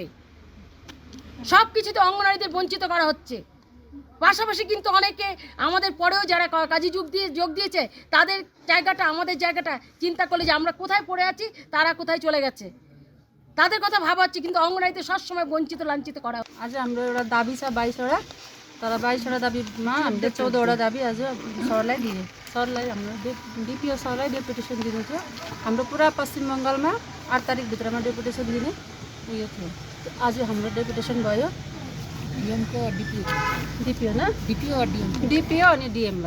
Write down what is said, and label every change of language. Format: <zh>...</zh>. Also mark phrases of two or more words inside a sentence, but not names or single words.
<bn>সব কিছুতে অঙ্গনওয়াড়িদের বঞ্চিত করা হচ্ছে। পাশাপাশি কিন্তু অনেকে আমাদের পরেও যারা কাজে যোগ দিয়েছে তাদের জায়গাটা, আমাদের জায়গাটা চিন্তা করলে যে আমরা কোথায় পড়ে আছি, তারা কোথায় চলে গেছে, তাদের কথা ভাবা হচ্ছে, কিন্তু অঙ্গনওয়াড়িতে সবসময় বঞ্চিত লাঞ্ছিত করা।</bn> <ne>आज हाम्रो एउटा दाबी छ 22वटा, तर 22वटा दाबीमा हामीले 14वटा दाबी आज सरलाई दिए। सरलाई हाम्रो डिपिओ सरलाई डेपुटेसन दिनु थियो। हाम्रो पुरा पश्चिम बङ्गालमा 8 तारिकभित्रमा डेपुटेसन दिने उयो थियो। आज हाम्रो डेपुटेसन भयो डिएमको डिपिओ न डिपिओ अनि डिएमलाई।</ne>